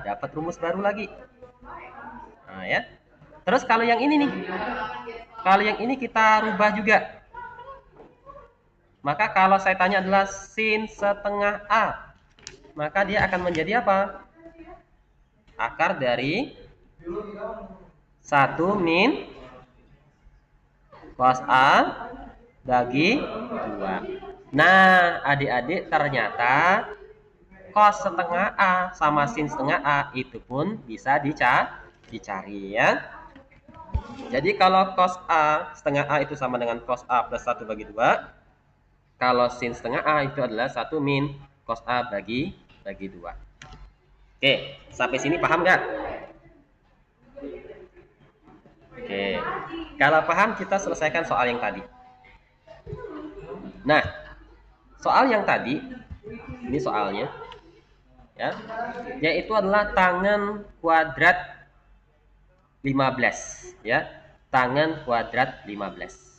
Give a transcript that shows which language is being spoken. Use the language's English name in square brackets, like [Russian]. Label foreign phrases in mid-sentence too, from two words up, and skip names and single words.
[Indonesian] Dapat rumus baru lagi. Nah, ya. Terus kalau yang ini nih. Kalau yang ini kita rubah juga. Maka kalau saya tanya adalah sin setengah A, maka dia akan menjadi apa? Akar dari 1 min cos A bagi 2. Nah, adik-adik, ternyata cos setengah A sama sin setengah A itu pun bisa dicari ya. Jadi kalau cos A setengah A itu sama dengan cos A plus 1 bagi 2. Kalau sin setengah A itu adalah 1 min cos A bagi 2. Oke, sampai sini paham nggak? Oke, kalau paham kita selesaikan soal yang tadi. Nah, soal yang tadi, ini soalnya, ya, yaitu adalah tangan kuadrat 15, ya, tangan kuadrat 15.